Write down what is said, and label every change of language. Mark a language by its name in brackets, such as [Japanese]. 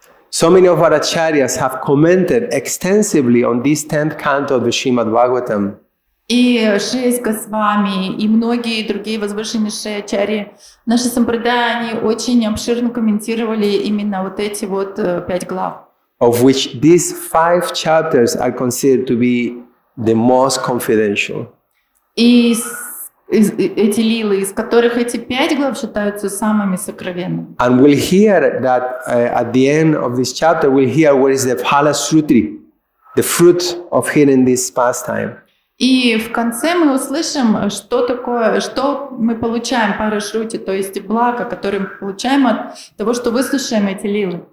[English] So many of our acharyas have commented extensively on this 10th canto of the Śrīmad-Bhāgavatam. [Russian] И 6 Госвами, и многие другие возвышеннейшие ачарьи, наши сампрадая, они очень обширно комментировали именно вот эти вот 5 глав. [English] Of which these 5 chapters are considered to be the most confidential. [Russian] И эти лилы, из которых эти 5 глав считаются самыми сокровенными. [English] And we'll hear that at the end of this chapter, we'll hear what is the phalasrutri, the fruit of hearing this pastime. [Russian] И в конце мы услышим, что мы получаем парашрути, то есть благо, которое мы получаем от того, что выслушаем эти лилы.